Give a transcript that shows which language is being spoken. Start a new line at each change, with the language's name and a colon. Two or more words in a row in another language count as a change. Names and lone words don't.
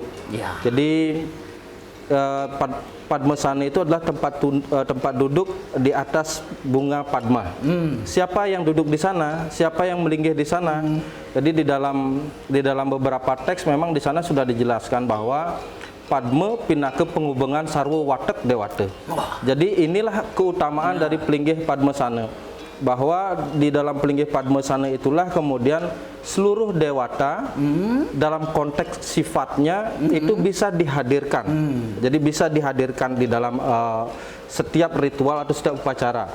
Indonesian: Ya. Jadi Padmasana itu adalah tempat duduk di atas bunga Padma. Siapa yang duduk di sana? Siapa yang melinggih di sana? Jadi di dalam beberapa teks memang di sana sudah dijelaskan bahwa
Balinese: Padme pinaka pengubengan sarwa watek dewata.
Indonesian: Jadi inilah keutamaan dari pelinggih Padmasana, bahwa di dalam pelinggih Padmasana itulah kemudian seluruh dewata dalam konteks sifatnya itu bisa dihadirkan. Jadi bisa dihadirkan di dalam setiap ritual atau setiap upacara.